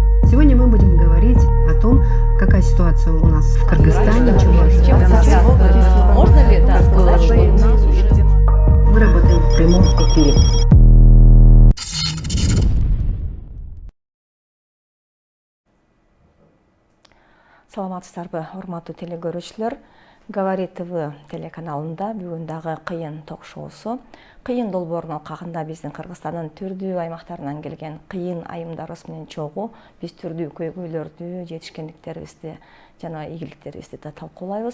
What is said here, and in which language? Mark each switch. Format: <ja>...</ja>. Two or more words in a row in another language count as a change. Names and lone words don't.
<ru>Сегодня мы будем говорить о том, какая ситуация у нас в Кыргызстане. Можно ли сказать, что у нас уже... Мы работаем в прямом эфире.</ru> <ky>Саламатсыздарбы, урматтуу телекөрүүчүлөр. Говорит ТВ телеканалында бүгүн дагы кыйын ток-шоусу. Кыйын долбоорун алкагында биздин Кыргызстандын түрдүү аймактарынан келген кыйын айымдарыбыз менен чогуу биз түрдүү көйгөйлөрдү, жетишкендиктерибизди жана ийгиликтерибизди да талкуулайбыз.</ky>